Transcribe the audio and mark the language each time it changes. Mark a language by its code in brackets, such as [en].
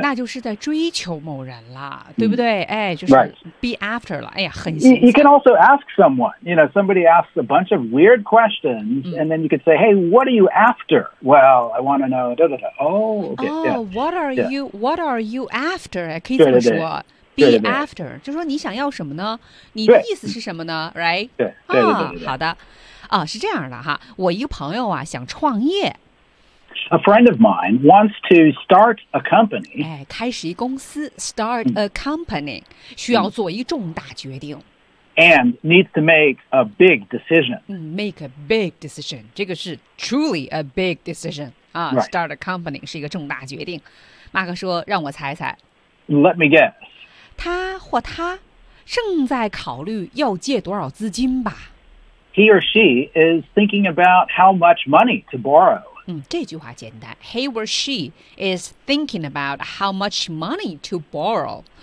[zh] 那就是在追求某人了，对不对？哎，就是 be after 了。哎呀，很形象。 [en] You can also ask someone. You know, somebody asks a bunch of weird questions, and then you could say, "Hey, what are you after?" Well, I want to know. Da, da, da. Oh, okay, oh, yeah, what are you? What are you after? [zh] 可以这么说。 Be after, 就说你想要什么呢？你的意思是什么呢？Right? 对，好的。哦，是这样的哈，我一个朋友啊，想创业。 [en] A friend of mine wants to start a company. [zh] 哎，开始一公司 ， [en] start a company， [zh] 需要做一重大决定。 [en] And needs to make a big decision. Make a big decision. [zh] 这个是 [en] truly a big decision. 啊，right. Start a company [zh] 是一个重大决定。马克说，让我猜猜。 [en] Let me guess. [zh] 他或他正在考虑要借多少资金吧。 [en] He or she is thinking about how much money to borrow. [zh] 这句话简单。 [en] He or she is thinking about how much money to borrow.